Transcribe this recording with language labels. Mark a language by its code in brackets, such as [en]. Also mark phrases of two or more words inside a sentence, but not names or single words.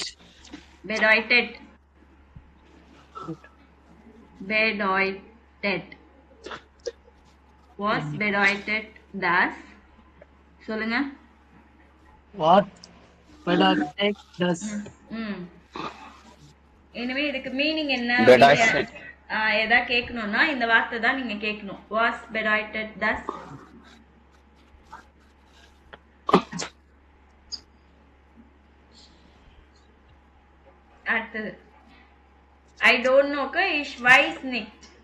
[de] bedeutet bedeutet was bedeutet das. [ta] சொல்லுங்க. [de] வாட் bedeutet das. [ta] எனவே இதுக்கு மீனிங் என்ன [de] Bedeutet. [ta] எதா கேட்கணும்னா இந்த வார்த்தை தான் நீங்க கேட்கணும். [de] was bedeutet das. [ta] அடுத்தது [en] I don't know [de] ich weiß nicht.